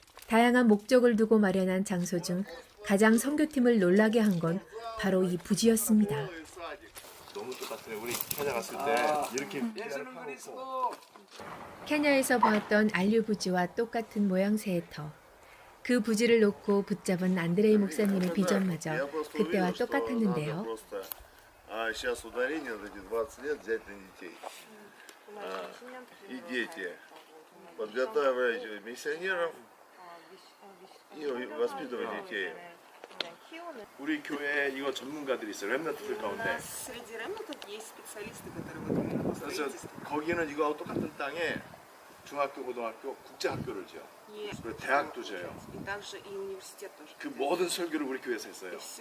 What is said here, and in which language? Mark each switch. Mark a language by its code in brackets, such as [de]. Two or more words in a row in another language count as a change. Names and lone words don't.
[ko] 다양한 목적을 두고 마련한 장소 중 가장 선교팀을 놀라게 한 건 바로 이 부지였습니다. 너무 똑같아요. 우리 케냐 갔을 때 이렇게 케냐에서 보았던 알류 부지와 똑같은 모양새의 터. 그 부지를 놓고 붙잡은 안드레이 목사님의 비전마저 그때와 똑같았는데요. [ru] А сейчас ударение вот эти 20 лет взять на детей. И дети. Подготавливать миссионеров и воспитывать детей. [ko] 우리 교회에 이거 전문가들이 있어요. 렘넌트들 가운데. 그래서 거기는 이거하고 똑같은 땅에 중학교, 고등학교, 국제학교를 지어. 그리고 대학도 지어요. 그 모든 설교를 우리 교회에서 했어요.